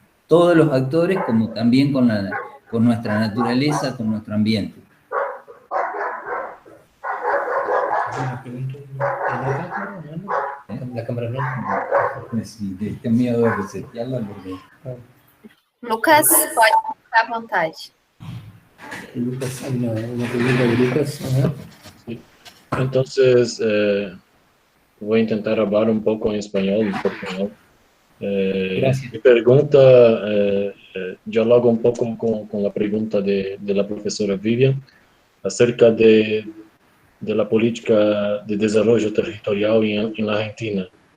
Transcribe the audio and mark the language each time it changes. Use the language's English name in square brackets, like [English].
[Spanish] todos los actores, como también con nuestra naturaleza, con nuestro ambiente. La cámara no. Sí, tengo miedo de resetearla porque... [Portuguese] Lucas, pode ficar à vontade. [Spanish] Lucas, hay una pregunta de Lucas. Ajá. Entonces, voy a intentar hablar un poco en español, en portugués. Gracias. Mi pregunta dialoga un poco con la pregunta de la profesora Vivian acerca de la política de desarrollo territorial en la Argentina.